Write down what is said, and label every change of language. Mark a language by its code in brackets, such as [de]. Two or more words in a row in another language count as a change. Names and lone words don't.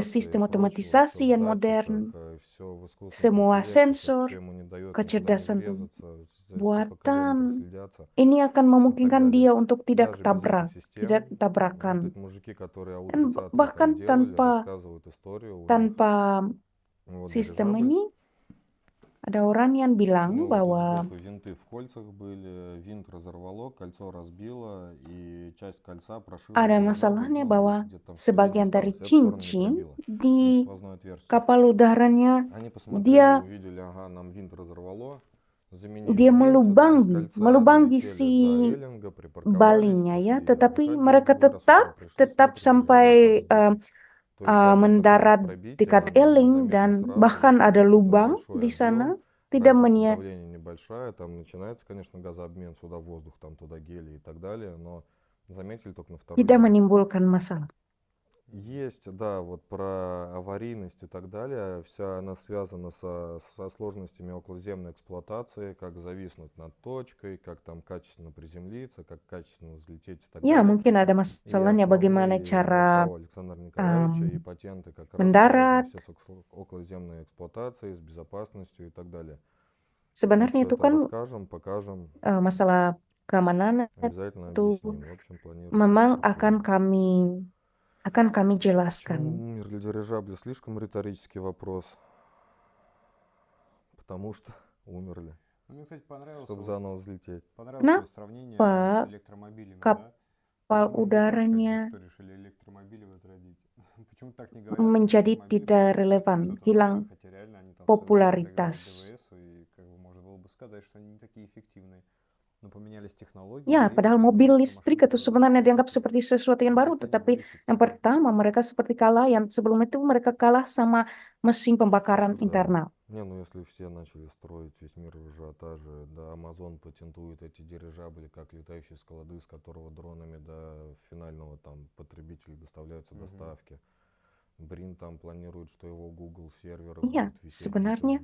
[ru] компьютеризации [id] sistem [ru] и прочего, все [id] otomatisasi [ru] в [id] yang modern, [ru] датчиках, все в искусственном [id] semua [ru] интеллекте, так [id] sensor, [ru] что ему не дает никуда не [id] kecerdasan [ru] врезаться, за все поколения [id] buatan, [ru] проследятся [id] ini akan [ru] и так [id] memungkinkan [ru] далее. [id] dia untuk tidak [ru] Даже без [id] ketabrak, [ru] этих [id] tidak [ru] систем, вот [id] tabrakan. [ru] эти мужики, которые [id] Dan [ru] АУ-30 [id] bahkan [ru] там делали, [id] tanpa [ru] рассказывают историю, у них [id] tanpa [ru] вот [id] sistem [ru] дирижабль. [id] ini ada orang yang bilang [ru] У него вот тут [id] bahwa [ru] сбоку винты в кольцах были, винт разорвало, кольцо разбило, и часть кольца прошила [id] ada [ru] дирижабль, [id] masalahnya [ru] ну, [id] bahwa [ru] где-то там в середине [id] sebagian dari [ru] осталось, и эту сторону не [id] cincin [ru] пробило, [id] di [ru] до сквозное отверстие. [id] kapal udaranya [ru] Они посмотрели, [id] dia [ru] увидели, ага, нам винт разорвало, заменили [id] dia [ru] винт, без [id] melubangi [ru] кольца долетели [id] si [ru] до Эллинга, припарковались, [id] balingnya ya, [ru] пошли [id] tetapi [ru] отдыхать [id] mereka [ru] на другой раз, утро пришлось [id] tetap [ru] смотрим, [id] sampai [ru] дирижабль падает вниз. То есть даже вот такое вот [id] mendarat [ru] пробитие, [id] dekat [ru] оно [id] Eling [ru] заметно [id] dan [ru] сразу, [id] bahkan [ru] что [id] ada [ru] вот это [id] lubang [ru] большой [id] di sana. [ru] объем, [id] tidak [ru] разница давления небольшая, там начинается, конечно, газообмен, сюда воздух, там туда гелий и так далее, но заметили только на второй [id] tidak [ru] день. [id] menimbulkan masalah. [ru] Есть, да, вот про аварийность и так далее, вся она связана со сложностями околоземной эксплуатации, как зависнуть над точкой, как там качественно приземлиться, как качественно взлететь и так [id] Ya, [ru] далее. [id] mungkin ada [ru] И [id] masalahnya bagaimana [ru] основные [id] cara [ru] ноу-хау Александра Николаевича и um, патенты как раз [id] mendarat. [ru] связаны все с околоземной эксплуатацией, с безопасностью и так далее. [id] Sebenarnya [ru] Все [id] itu [ru] это [id] kan [ru] расскажем, покажем, [id] masalah keamanan [ru] обязательно [id] itu [ru] объясним. В общем, планируется [id] memang [ru] такое. [id] akan kami [ru] Почему [id] jelaskan. [ru] умерли дирижабли? Слишком риторический вопрос. Потому что умерли. Мне, кстати, понравилось, Чтобы заново взлететь. понравилось сравнение [id] Kenapa [ru] с электромобилями, да? [id] kapal [ru] Почему же не так, как udaranya что решили электромобили возродить? Почему так не говорят? [id] menjadi [ru] Электромобили [id] tidak [ru] просто [id] relevan, [ru] что-то новое, [id] hilang [ru] хотя реально они там в свое время проиграли [id] popularitas. [ru] ДВСу, и как бы можно было бы сказать, что они не такие эффективные. Но поменялись технологии, [id] Ya, [ru] время, [id] padahal [ru] как бы [id] mobil [ru] эта [id] listrik [ru] машина [id] itu [ru] тоже [id] sebenarnya dianggap [ru] эффективна. [id] seperti sesuatu yang [ru] Но [id] baru, [ru] как-то они [id] tetapi [ru] были [id] yang [ru] эффективны. [id] pertama mereka seperti kalah, yang sebelum itu mereka kalah sama mesin pembakaran [ru] Да. [id] internal. [ru] Не, ну если все начали строить весь мир в ажиотаже, да, Amazon патентует эти дирижабли, как летающие склады, с которого дронами до финального там потребителя доставляются доставки. Брин там планирует, что его Google серверы [id] Iya, [ru] будут висеть [id] sebenarnya